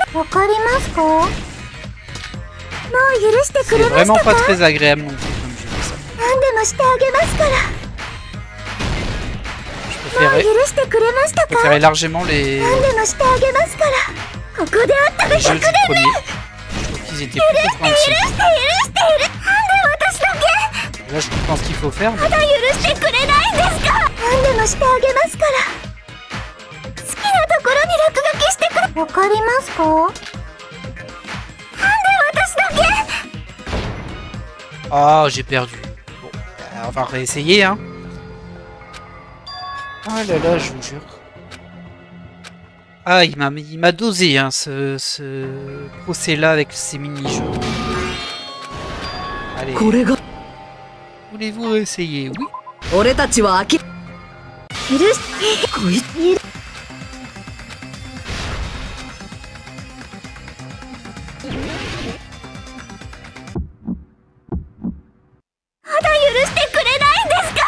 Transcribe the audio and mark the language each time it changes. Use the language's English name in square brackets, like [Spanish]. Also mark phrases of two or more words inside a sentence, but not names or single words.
[Japanese] かりますか？もう許してくれ [French] C'est [Japanese] ました [French] vraiment [Japanese] か？ [French] pas très agréable non plus comme jeu ça. [Japanese] 何でもしてあげますから。 [French] Je [Japanese] もう [French] préférais, [Japanese] 許してくれました [French] je [Japanese] か？ [French] préférais largement les [Japanese] 何でもしてあげますから。ここであったら [French] jeux 100 du [Japanese] でね。 [French] premier. Je trouve qu'ils étaient plus compréhensibles. [Japanese] 許してなんで私だけ [French] Là, je comprends ce qu'il faut faire. [Japanese] まだ許してくれないんですか？何でもしてあげますから。好きなところに落書きしてくれ。わかりますか？なんで私だけ [French] Ah, j'ai perdu. Bon, on va réessayer, hein. Ah là là, je vous jure. Ah, il m'a dosé, hein, ce procès-là avec ces mini-jeux. Allez. Voulez-vous essayer? Oui. [Japanese] 俺たちは許してこいつまだ許してくれないんですか？